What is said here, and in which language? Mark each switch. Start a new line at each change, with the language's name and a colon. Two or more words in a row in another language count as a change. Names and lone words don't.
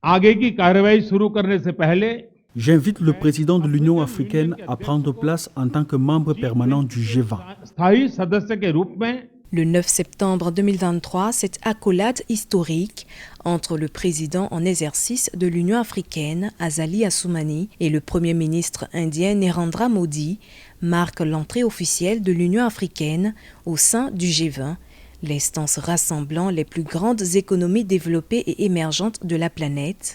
Hindi: आगे की कार्रवाई शुरू करने से पहले
French: J'invite le président de l'Union africaine à prendre place en tant que membre permanent du G20.
Hindi: स्थायी सदस्य के रूप में
French: Le 9 septembre 2023, cette accolade historique entre le président en exercice de l'Union africaine, Azali Assoumani, et le Premier ministre indien Narendra Modi marque l'entrée officielle de l'Union africaine au sein du G20, l'instance rassemblant les plus grandes économies développées et émergentes de la planète.